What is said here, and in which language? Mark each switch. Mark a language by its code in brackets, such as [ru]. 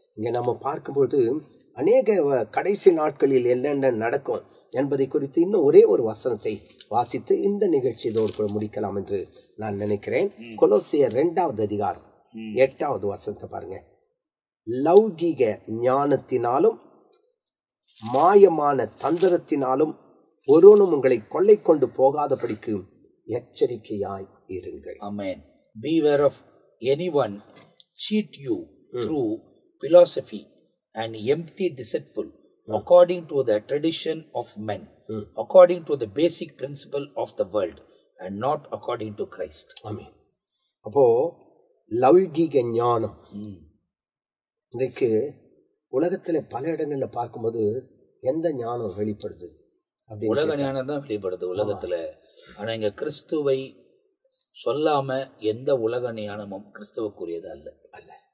[ta] இங்க நம்ம பார்க்கும்போது அநேக கடைசி நாட்களில் என்னென்ன நடக்கும் என்பதை குறித்து இன்னும் ஒரே ஒரு வசனத்தை வாசித்து இந்த நிகழ்ச்சி இதோடு கூட முடிக்கலாம் என்று நான் நினைக்கிறேன். கொலோசியர் 2வது அதிகாரம் 8வது வசனத்தை பாருங்க. லௌகீக ஞானத்தினாலும் மாயமான தந்திரத்தினாலும் ஒருவனும் உங்களை கொள்ளை கொண்டு போகாதபடிக்கு எச்சரிக்கையாய் இருங்கள். ஆமென். [en] Beware of anyone cheat you through philosophy and empty deceitful, according to the tradition of men, according to the basic principle of the world, and not according to Christ. [ta] ஆமென். அப்போ லௌகீக ஞானம் இன்றைக்கு உலகத்துல பல இடங்கள்ல பார்க்கும்போது எந்த ஞானம் வெளிப்படுது? உலக ஞானம் தான் வெளிப்படுது உலகத்துல. ஆனா இங்க கிறிஸ்துவை சொல்லாம எந்த உலக ஞானமும் கிறிஸ்துவுக்குரியது அல்ல.